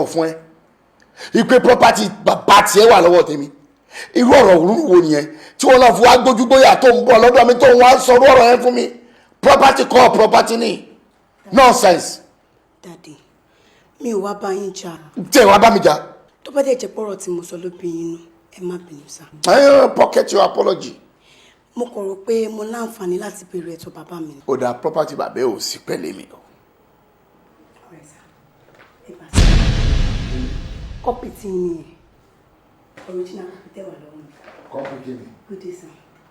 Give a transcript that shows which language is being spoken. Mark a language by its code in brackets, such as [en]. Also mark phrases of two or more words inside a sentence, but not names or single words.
[yo] fún ẹ ìpè property bàbá tiẹ̀ wà lọ́wọ́ tèmi irú ọ̀rọ̀ òwúrú wo nìyẹn tí wọ́n lọ fún wa gbójúgbóyà tó ń bọ̀ lọ́dọ̀ mi tó ń wá sọ̀rọ̀ ọ̀rọ̀ yẹn fún mi property kọ́ property ni nonsense. dàdí mi ò wá bá yín jà. tẹ̀ wá bá mi jà. tó bá dẹ̀ jẹ́ pọ̀rọ̀ tí mo sọ ló bí yín nù ẹ má bínú sá. [en] pocket your apology. [yo] mo kàn rò pé mo láǹfààní láti béèrè ẹ̀tọ́ bàbá mi. ó dá property bàbá ò sí pẹ̀lẹ́ mi o. kọ́pì tí ń yẹn original kọ́pì tẹ́wà lọ́wọ́ mi. kọ́pì kí ni. [en] good day sir.